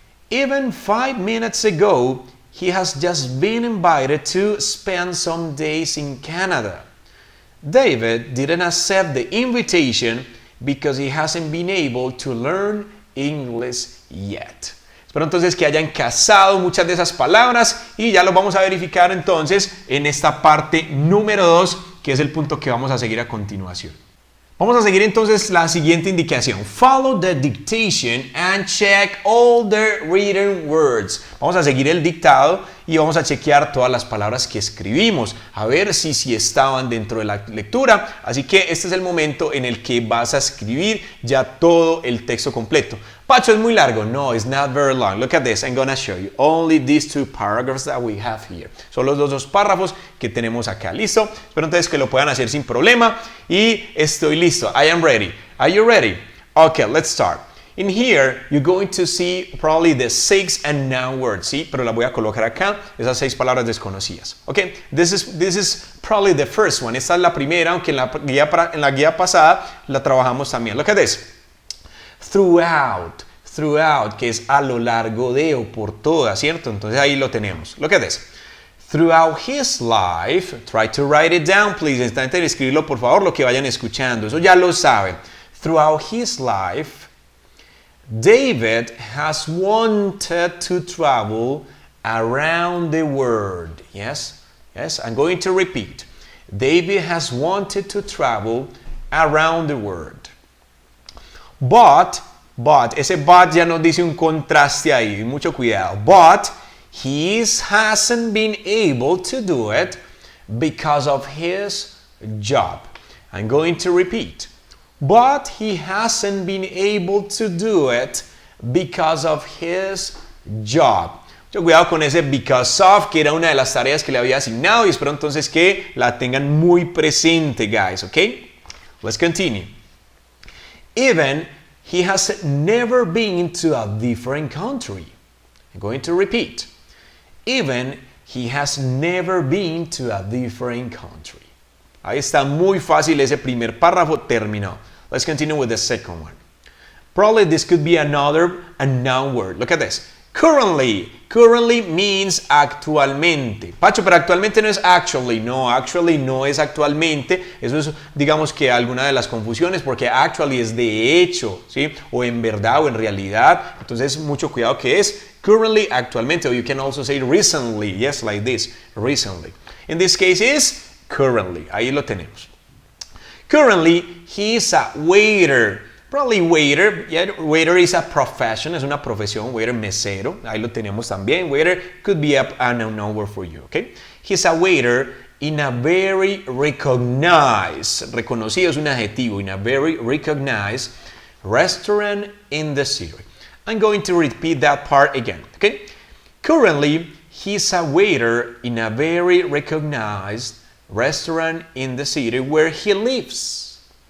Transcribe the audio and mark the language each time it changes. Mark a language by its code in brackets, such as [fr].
[en] Even 5 minutes ago, he has just been invited to spend some days in Canada. David didn't accept the invitation because he hasn't been able to learn English yet. [es] Espero entonces que hayan cazado muchas de esas palabras y ya lo vamos a verificar entonces en esta parte número 2, que es el punto que vamos a seguir a continuación. Vamos a seguir entonces la siguiente indicación. [en] Follow the dictation and check all the written words. [es] Vamos a seguir el dictado y vamos a chequear todas las palabras que escribimos, a ver si estaban dentro de la lectura. Así que este es el momento en el que vas a escribir ya todo el texto completo. [en] Pacho, [es] es muy largo. [en] No, it's not very long. Look at this. I'm going to show you only these 2 paragraphs that we have here. [es] Son los dos párrafos que tenemos acá. ¿Listo? Espero entonces que lo puedan hacer sin problema. Y estoy listo. [en] I am ready. Are you ready? Okay, let's start. In here, you're going to see probably the 6 and noun words. [es] ¿Sí? Pero las voy a colocar acá. Esas 6 palabras desconocidas. Okay? [en] This is probably the first one. [es] Esta es la primera, aunque en la guía pasada la trabajamos también. [en] Look at this. [es] Throughout, que es a lo largo de o por toda, ¿cierto? Entonces ahí lo tenemos. [en] Look at this. Throughout his life, try to write it down, please. [es] Intenten escribirlo, por favor, lo que vayan escuchando. Eso ya lo saben. [en] Throughout his life, David has wanted to travel around the world. Yes, I'm going to repeat. David has wanted to travel around the world. [es] But, ese but ya nos dice un contraste ahí, mucho cuidado. [en] But, he hasn't been able to do it because of his job. I'm going to repeat. But, he hasn't been able to do it because of his job. [es] Mucho cuidado con ese because of, que era una de las tareas que le había asignado, y espero entonces que la tengan muy presente, guys, ¿ok? [en] Let's continue. Even he has never been to a different country. I'm going to repeat. Even he has never been to a different country. [es] Ahí está muy fácil ese primer párrafo terminado. [en] Let's continue with the second one. Probably this could be a noun word. Look at this. Currently means actualmente. [es] Pacho, pero actualmente no es actually. No, actually no es actualmente. Eso es, digamos que alguna de las confusiones, porque actually es de hecho, ¿sí? O en verdad o en realidad. Entonces, mucho cuidado que es [en] currently, actualmente. Or you can also say recently. Yes, like this. Recently. In this case is currently. [es] Ahí lo tenemos. [en] Currently, he is a waiter. Probably waiter. Yeah, waiter is a profession, [es] es una profesión. Waiter, mesero. Ahí lo tenemos también. [en] Waiter could be a noun word for you, okay? He's a waiter in a very recognized, [es] reconocido es un adjetivo, [en] in a very recognized restaurant in the city. I'm going to repeat that part again, okay? Currently, he's a waiter in a very recognized restaurant in the city where he lives.